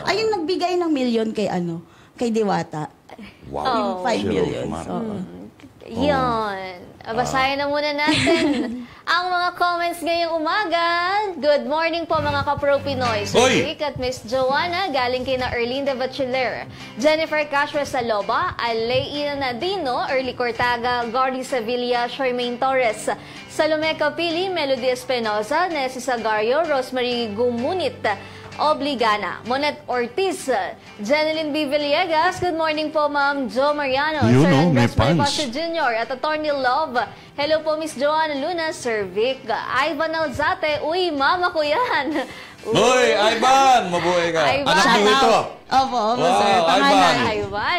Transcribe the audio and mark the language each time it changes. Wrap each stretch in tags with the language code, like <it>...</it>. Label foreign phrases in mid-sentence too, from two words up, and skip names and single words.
<tl>Ay, yung nagbigay ng milyon kay Diwata. Wow. Yung 5 Si million. Rosmar. Yun. Basahin na muna natin ang mga comments ngayong umaga.</tl> <en>Good morning</en> <tl>po mga kapro Pinoy. Sir Hoy! Rick at Miss Joanna, galing kina Erlinda Bachiller, Jennifer Castro Saloba, Aleina Nadino, Early Cortaga, Gordy Sevilla, Charmaine Torres, Salome Capili, Melody Espinosa, Nessie Sagario, Rosemary Gumunit, Obligana, Monet Ortiz, Jeneline B. Villegas,</tl> <en>good morning</en> <tl>po Ma'am Jo Mariano, Yun, Sir may Andres pants. Maripacho Jr. at Attorney Love. Hello po Miss Joanna Luna, Sir Vic, Ivan Alzate, uy, mama ko yan. Hoy, Ivan! Mabuhay ka. Ivan. Anak mo ito. Opo, Wow, sir. Ivan. Pangalan. Ivan.</tl>